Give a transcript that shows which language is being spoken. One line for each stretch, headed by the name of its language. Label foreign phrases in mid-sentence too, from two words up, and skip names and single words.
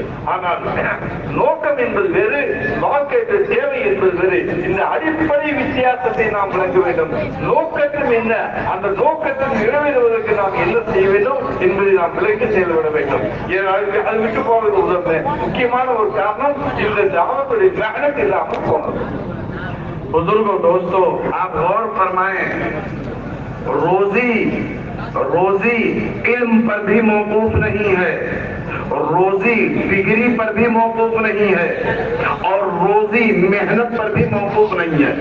Tamil: ஆனால் நோக்கம் என்பது வேறு, வாழ்க்கை தேவை என்பது வேறு. இந்த அடிப்படை வித்தியாசத்தை நாம் விளக்க வேண்டும். நோக்கத்தில் என்ன, அந்த நோக்கத்தை நிறைவேறுவதற்கு நாம் என்ன செய்ய வேண்டும் என்பதை நாம் விளக்கி செயல்பட வேண்டும். அது விட்டு போவது உதவி முக்கியமான ஒரு காரணம் இந்த தாவத்துடைய மெஹனத் இல்லாமல் போனது.
Urdu: بزرگوں دوستوں آپ غور فرمائیں، روزی علم پر بھی موقوف نہیں ہے، روزی ڈگری پر بھی موقوف نہیں ہے اور روزی محنت پر بھی موقوف نہیں ہے.